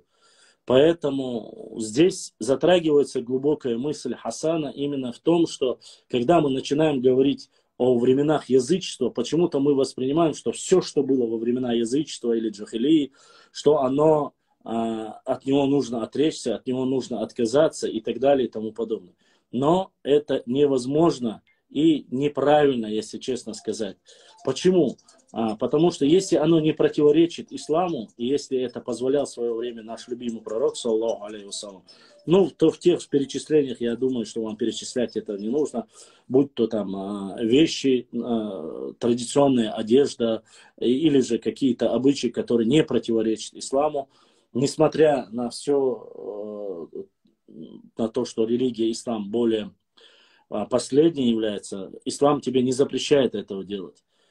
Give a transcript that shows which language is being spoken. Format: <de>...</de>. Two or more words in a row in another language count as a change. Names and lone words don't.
<ru>Поэтому здесь затрагивается глубокая мысль Хасана именно в том, что когда мы начинаем говорить о временах язычества, почему-то мы воспринимаем, что все, что было во времена язычества или джахилии, что оно от него нужно отречься, от него нужно отказаться и так далее и тому подобное. Но это невозможно и неправильно, если честно сказать. Почему? Потому что если оно не противоречит исламу, и если это позволял в свое время наш любимый пророк,</ru> <ar>صلى الله عليه وسلم,</ar> <ru>ну, то в тех перечислениях, я думаю, что вам перечислять это не нужно, будь то там вещи, традиционная одежда, или же какие-то обычаи, которые не противоречат исламу, несмотря на все, на то, что религия ислам более последней является, ислам тебе не запрещает этого делать.</ru>